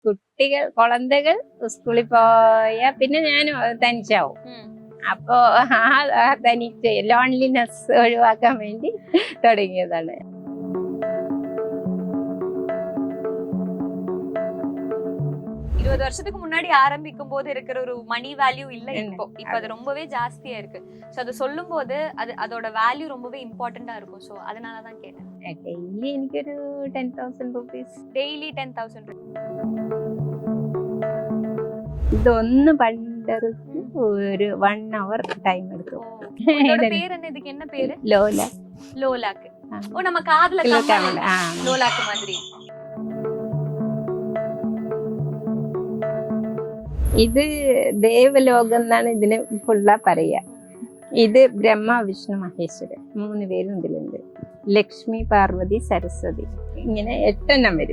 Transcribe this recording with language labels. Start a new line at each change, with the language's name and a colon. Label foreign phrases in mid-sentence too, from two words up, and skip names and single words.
Malayalam: കുട്ടികൾ കുളന്തകൾ സ്കൂളിൽ പോയാ പിന്നെ ഞാൻ തനിച്ചാവും. അപ്പോ ആ തനിച്ച് ലോൺലിനെസ് ഒഴിവാക്കാൻ വേണ്ടി തുടങ്ങിയതാണ്.
Tamil: வருஷத்துக்கு முன்னாடி ஆரம்பிக்கும் போது இருக்கிற ஒரு
English: money value
Tamil: இல்ல இப்போ அது ரொம்பவே ஜாஸ்தியா இருக்கு. சோ அது சொல்லும் போது அதோட வேல்யூ ரொம்பவே இம்பார்ட்டண்டா இருக்கும். சோ அதனால தான் கேட்டேன்.
Malayalam: ഡെയിലി എനിക്കൊരു 10,000 rupees. ഡെയിലി 10,000 ഇതൊന്ന് പണ്ടർക്ക് ഒരു 1 hour ടൈം എടുക്കും.
Tamil: உங்களோட பேர் என்ன? இதுக்கு என்ன பேரு?
Malayalam: ലോല.
Tamil: லோலாக்கு. ஓ நம்ம காதுல கம்மல். லோலாக்கு மாதிரி.
Malayalam: ഇത് ദേവലോകം എന്നാണ് ഇതിന് ഫുള്ള പറയാ. ഇത് ബ്രഹ്മ വിഷ്ണു മഹേശ്വരൻ 3 പേരും ഇതിലുണ്ട്. ലക്ഷ്മി പാർവതി സരസ്വതി ഇങ്ങനെ 8 വരും.